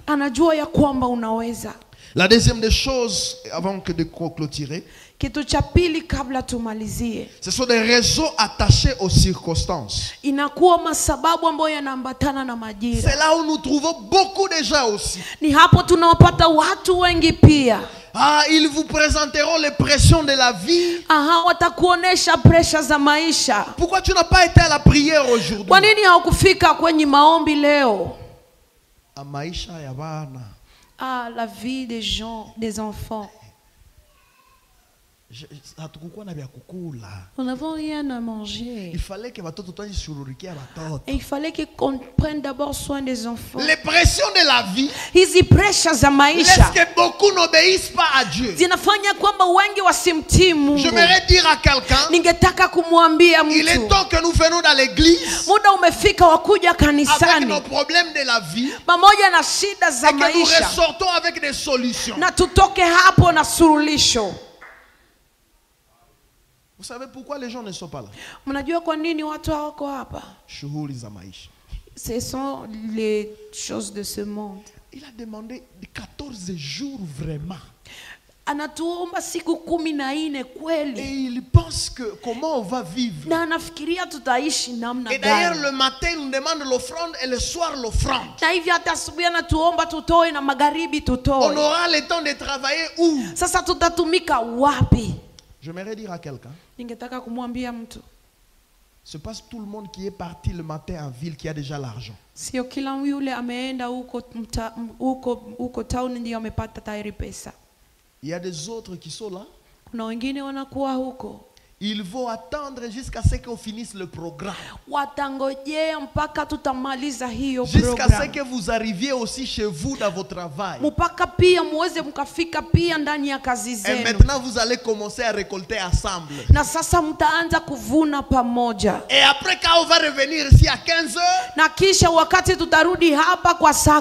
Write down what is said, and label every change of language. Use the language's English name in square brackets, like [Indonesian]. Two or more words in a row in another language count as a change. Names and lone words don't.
[Swahili] anajua ya kwamba unaweza. [French] La deuxième des choses, avant que de clôturer, [Swahili] Kitu cha pili kabla tumalizie, [French] ce sont des raisons attachées aux circonstances. [Swahili] inakuwa masababu ambayo yanaambatana na majira. [French] C'est là où nous trouvons beaucoup de gens aussi. [Swahili] Ni hapo tunawapata watu wengi pia. [French] Ah, ils vous présenteront les pressions de la vie. [Swahili] Aha, watakuonesha presha za maisha. [French] Pourquoi tu n'as pas été à la prière aujourd'hui? [Swahili] Kwa nini haukufika kwenye maombi leo? A maisha ya bana. [French] Ah, la vie des gens, des enfants. [Swahili] Hatukukuwa na vya kukula. [French] Nous n'avons rien à manger. Il fallait que [Swahili] watoto tuanishughulikia watoto. [French] Et il fallait qu'on prenne d'abord soin des enfants. Les pressions de la vie [Swahili] Hizi presha za [French] laissent [Swahili] maisha [French] que beaucoup n'obéissent pas à Dieu. [Swahili] zinafanya kwamba wengi wasimtii Mungu. [French] J'aimerais dire à quelqu'un, [Swahili] Ningetaka kumwambia [French] il est [Swahili] mtu, [French] temps que nous venons dans l'église [Swahili] muda umefika wa kuja [French] avec [Swahili] kanisani [French] nos problèmes de la vie [Swahili] pamoja na shida za [French] et que nous [Swahili] maisha [French] ressortons avec des solutions. [Swahili] na tutoke hapo na suluhisho. [French] Vous savez pourquoi les gens ne sont pas là? [Swahili] Mnajua kwa nini watu hawako hapa? Shughuli za maisha. [French] Ce sont les choses de ce monde. Il a demandé 14 jours vraiment. [Swahili] Anatuomba siku 14 [French] Et [Swahili] kweli. [French] il pense que comment on va vivre. [Swahili] Na anafikiria tutaishi namna [French] Et d'ailleurs [Swahili] gani. [French] le matin il nous demande l'offrande et le soir l'offrande. [Swahili] Na hivi hata asubuhi anatuomba tutoe na magharibi [French] On [Swahili] tutoe. [French] aura le temps de travailler où? [Swahili] Sasa tutatumika wapi? [French] J'aimerais dire à quelqu'un, [Swahili] Ningetaka kumwambia mtu, [French] c'est pas tout le monde qui est parti le matin en ville qui a déjà l'argent. [Swahili] sio kila yule ameenda huko town ndio amepata tayari pesa. [French] Il y a des autres qui sont là. [Swahili] Kuna wengine wanakuwa huko. [French] Il faut attendre jusqu'à ce qu'on finisse le programme. [Swahili] Watangojea mpaka tutamaliza hiyo [French] Jusqu'à ce [Swahili] program. [French] que vous arriviez aussi chez vous dans votre travail. [Swahili] Mpaka pia muweze mkafika pia ndani ya kazi [French] Et [Swahili] zenu. [French] maintenant vous allez commencer à récolter ensemble. [Swahili] Na sasa mtaanza kuvuna pamoja. [French] Et après quand on va revenir ici à 15h, [Swahili] Na kisha wakati tutarudi hapa kwa saa